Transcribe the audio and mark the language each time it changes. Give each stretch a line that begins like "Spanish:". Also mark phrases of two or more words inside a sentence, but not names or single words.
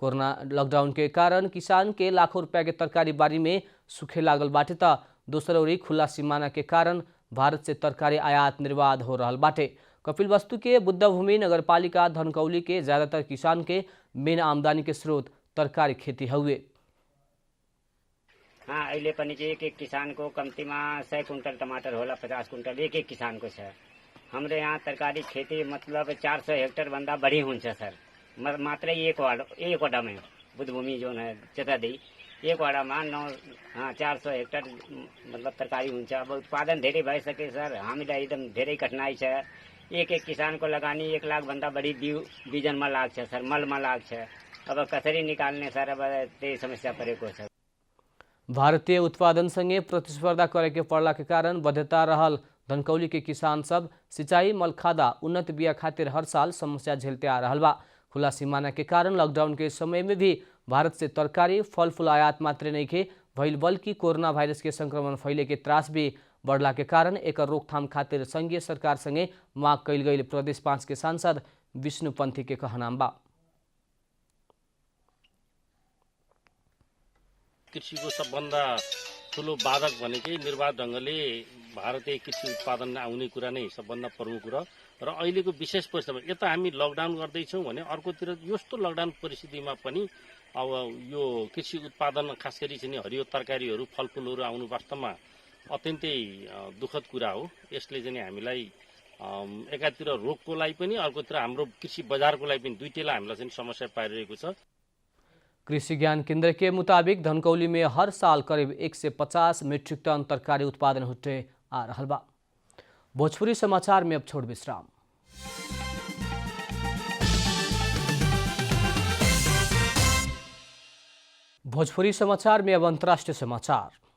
Bhojpuri: कोरोना लॉकडाउन के कारण किसान के लाखों रुपया के तरकारी बारी में सूखे लागल बाटे त दोसर ओरी खुला सीमाना के कारण भारत से तरकारी आयात निर्बाध हो रहल बाटे। कपिलवस्तु के बुद्धभूमि नगरपालिका धनकौली के ज्यादातर किसान के मेन आमदनी के स्रोत तरकारी खेती हुए। हाँ,
Nepali: अहिले पनि एक एक किसान को कम्तीमा 100 कुंटल टमाटर होला, 50 कुंटल एक एक किसान को छ। हाम्रो यहाँ तरकारी खेती मतलब 400 हेक्टर भन्दा बढी हुन्छ सर। मात्र एक वडामा बुद्धभूमि जोन है चेतादी एक वडामा 400 हेक्टर मतलब तरकारी हुन्छ। अब उत्पादन धेरै भइसके सर, हामीलाई एकदम धेरै कठिनाई छ। एक एक किसान को लगानी 1 लाख भन्दा बढी बिजनमा लाग्छ सर, मलमा लाग्छ। अब कसरी निकाल्ने सर, अब त्यही समस्या परेको छ।
Bhojpuri: भारतीय उत्पादन संगे प्रतिस्पर्धा करे के पड़ला के कारण बध्यता रहल धनकौली के किसान सब सिंचाई मलखादा उन्नत बिया खातिर हर साल समस्या झेलते आ रहल बा। खुला सीमाना के कारण लॉकडाउन के समय में भी भारत से तरकारी फल फूल आयात मात्र नहीं खे भइल, बल्कि कोरोना वायरस के संक्रमण फैले के त्रास भी बढ़ला के कारण एक रोकथाम खातिर संघीय सरकार संगे मांग कैल गई। प्रदेश 5 के सांसद विष्णु पंथी के कहनाम बा।
Nepali: कृषिको सबभन्दा ठुलो बाधक भनेकै निर्वाध ढङ्गले भारतीय कृषि उत्पादन आउने कुरा नै सबभन्दा प्रमुख कुरा र अहिलेको विशेष परिस्थितिमा यता हामी लकडाउन गर्दैछौँ भने अर्कोतिर यस्तो लकडाउन परिस्थितिमा पनि अब यो कृषि उत्पादन खास गरी चाहिँ हरियो तरकारीहरू फलफुलहरू आउनु वास्तवमा अत्यन्तै दुःखद कुरा हो। यसले चाहिँ हामीलाई एकातिर रोगको लागि पनि अर्कोतिर हाम्रो कृषि बजारको लागि पनि दुईटैलाई हामीलाई चाहिँ समस्या पारिरहेको छ।
Bhojpuri: कृषि ज्ञान केंद्र के मुताबिक धनकौली में हर साल करीब 150 मीट्रिक टन तरकारी उत्पादन होते आ रहल बा। भोजपुरी समाचार में अब छोड़ विश्राम। भोजपुरी समाचार में अब अंतर्राष्ट्रीय समाचार।